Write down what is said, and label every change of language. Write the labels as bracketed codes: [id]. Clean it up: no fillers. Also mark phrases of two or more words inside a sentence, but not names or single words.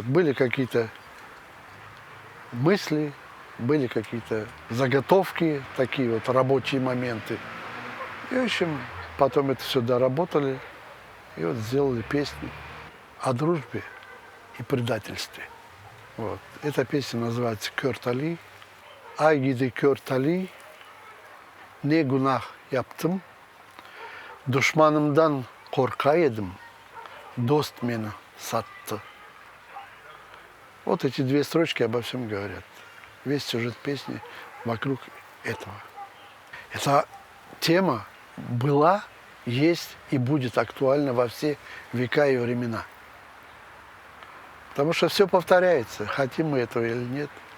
[ru] Были какие-то мысли, были какие-то заготовки, такие вот рабочие моменты. И, в общем, потом это все доработали, и вот сделали песню о дружбе и предательстве. Вот. Эта песня называется «Кёртали». [tr] Ay gidi Körtali, ne günah yaptım, düşmanımdan korkaydım, dost beni sattı. [ru] Вот эти 2 строчки обо всем говорят. Весь сюжет песни вокруг этого. Эта тема была, есть и будет актуальна во все века и времена. Потому что все повторяется, хотим мы этого или нет.